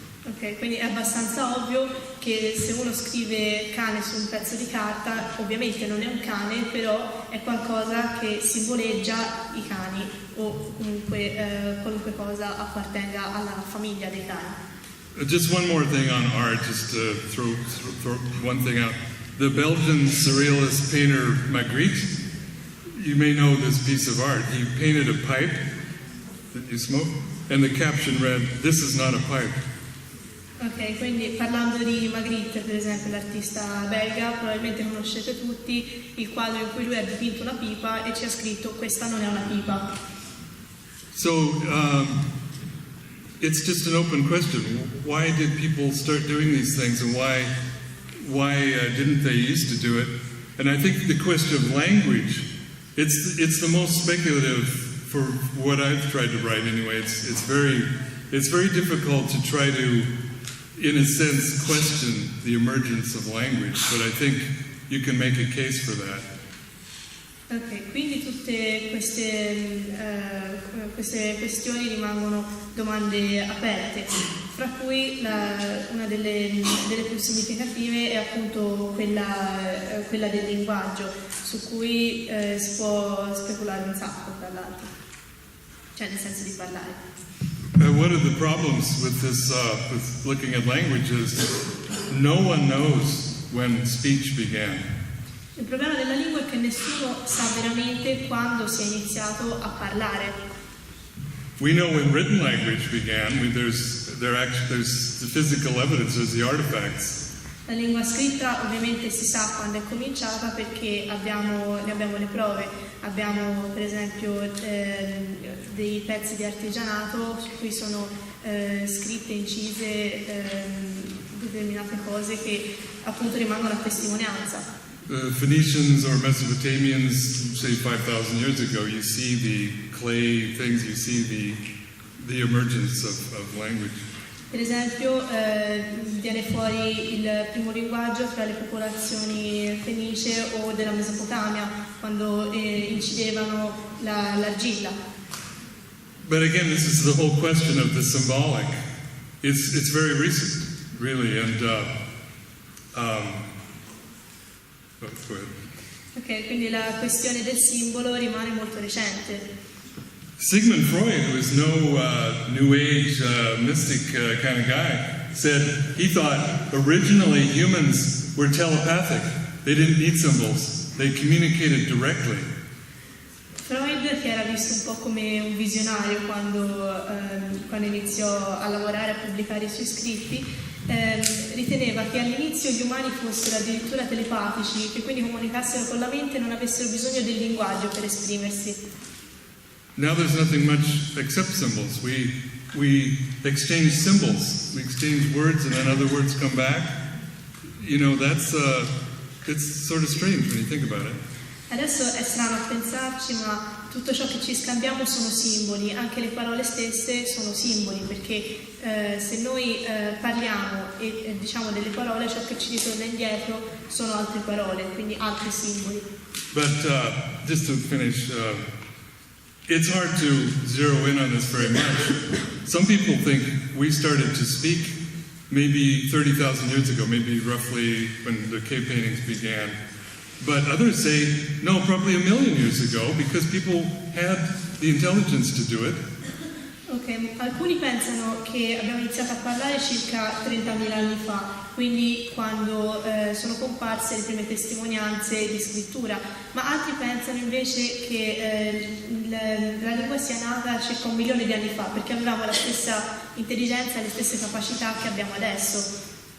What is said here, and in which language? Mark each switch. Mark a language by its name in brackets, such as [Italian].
[Italian] Ok, quindi è abbastanza ovvio che se uno scrive cane su un pezzo di carta, ovviamente non è un cane, però è qualcosa che simboleggia i cani o comunque qualunque cosa appartenga alla famiglia dei cani. [English] Just one more thing on art, just to throw one thing out. The Belgian surrealist painter Magritte, you may know this piece of art. He painted a pipe that you smoke, and the caption read, "This is not a pipe." [Italian] Ok, quindi parlando di Magritte, per esempio, l'artista belga, probabilmente conoscete tutti il quadro in cui lui ha dipinto una pipa e c'è scritto "questa non è una pipa". [English] So it's just an open question. Why did people start doing these things, and why didn't they used to do it? And I think the question of language, it's the most speculative for what I've tried to write anyway. It's very difficult to try to, in a sense, question the emergence of language, but I think you can make a case for that. [Italian] Ok, quindi tutte queste questioni rimangono domande aperte, fra cui una delle più significative è appunto quella del linguaggio, su cui si può speculare un sacco, tra l'altro, cioè nel senso di parlare. [English] One of the problems with this, with looking at language is no one knows when speech began. [Italian] Il problema della lingua è che nessuno sa veramente quando si è iniziato a parlare. [English] We know when written language began. There's the physical evidence, there's the artifacts. [Italian] La lingua scritta ovviamente si sa quando è cominciata perché ne abbiamo le prove. Abbiamo per esempio dei pezzi di artigianato su cui sono scritte, incise determinate cose che appunto rimangono a testimonianza. [English] Phoenicians or Mesopotamians, say 5,000 years ago, you see the clay things, you see the emergence of language. [Italian] Per esempio viene fuori il primo linguaggio fra le popolazioni fenicie o della Mesopotamia, quando incidevano l'argilla. [English] But again, this is the whole question of the symbolic. It's very recent, really, and go ahead. [Italian] Ok, quindi la questione del simbolo rimane molto recente. [English] Sigmund Freud, who was no New Age mystic kind of guy, said he thought originally humans were telepathic. They didn't need symbols. They communicated directly. [Italian] Freud, che era visto un po' come un visionario quando iniziò a lavorare, a pubblicare i suoi scritti, riteneva che all'inizio gli umani fossero addirittura telepatici, che quindi comunicassero con la mente e non avessero bisogno del linguaggio per esprimersi. [English] Now there's nothing much except symbols. We exchange symbols. We exchange words and then other words come back. You know, it's sort of strange when you think about it. [Italian] Adesso è strano a pensarci, ma tutto ciò che ci scambiamo sono simboli, anche le parole stesse sono simboli, perché se noi parliamo e diciamo delle parole, ciò che ci ritorna indietro sono altre parole, quindi altri simboli. [English] But just to finish, it's hard to zero in on this very much. Some people think we started to speak maybe 30,000 years ago, maybe roughly when the cave paintings began. But others say, no, probably 1 million years ago, because people had the intelligence to do it. [Italian] Ok, alcuni pensano che abbiamo iniziato a parlare circa 30.000 anni fa, quindi quando sono comparse le prime testimonianze di scrittura, ma altri pensano invece che la lingua sia nata circa 1 milione di anni fa, perché avevamo la stessa intelligenza e le stesse capacità che abbiamo adesso.